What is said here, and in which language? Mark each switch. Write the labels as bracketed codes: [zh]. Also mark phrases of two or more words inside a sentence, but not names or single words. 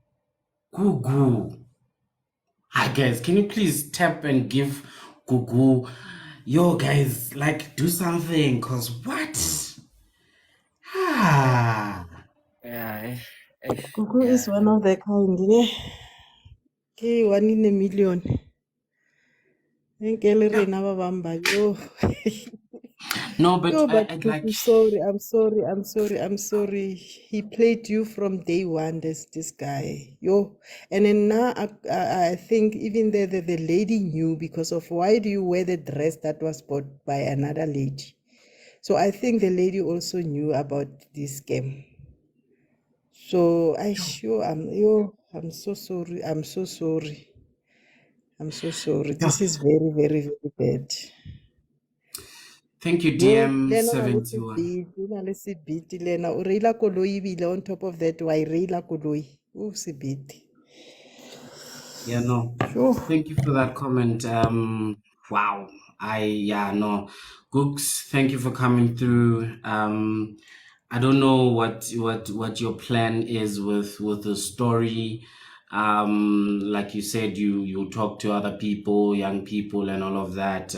[en] Hi guys, can you please tap and give Gugu, yo guys, like do something, cause what? Ah. Yeah, Gugu is one of the kind, yeah. Okay, 1 in a million. [st] Nkele rena ba bang ba, [en] yo. No, but Yo, but I'd like, Gugu, sorry, I'm sorry. He played you from day one, this guy. Yo. And then now I think even the lady knew, because of why do you wear the dress that was bought by another lady? So I think the lady also knew about this game. So I'm so sorry. I'm so sorry. This is very, very, very bad. thank you Yo, Lena DM71. [st] na le sebete, Lena. O reila koloi ebile [en] on top of that, [st] wa e reila koloi. O sebete. [en] Yeah, no. Sure. Thank you for that comment. Wow. No. Gooks, thank you for coming through. I don't know what your plan is with the story. Like you said, you talk to other people, young people, and all of that.